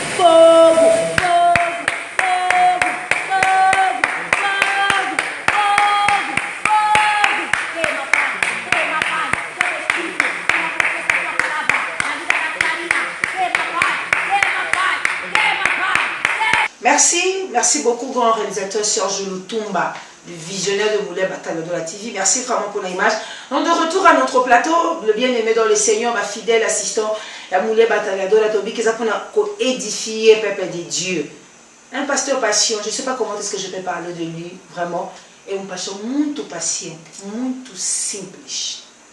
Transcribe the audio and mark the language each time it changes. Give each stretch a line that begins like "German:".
Portuguese: Fogo, fogo, fogo, fogo, fogo, fogo, fogo, queima, Pai, queima, Pai, todo espírito, queima por essa tua palavra, na vida da Karina, queima, Pai, queima, Pai, queima, Pai, queima.
French: Merci beaucoup, grand réalisateur Serge Lutumba, le visionnaire de Moulay Batagadora TV. Merci vraiment pour l'image. Donc de retour à notre plateau, le bien-aimé dans le Seigneur, ma fidèle assistant, la Moulay Batagadora Tobi, qui a édifié peuple de Dieu. Un pasteur patient, je ne sais pas comment est-ce que je peux parler de lui, vraiment. Et un pasteur muito patient,
Portuguese: muito simples.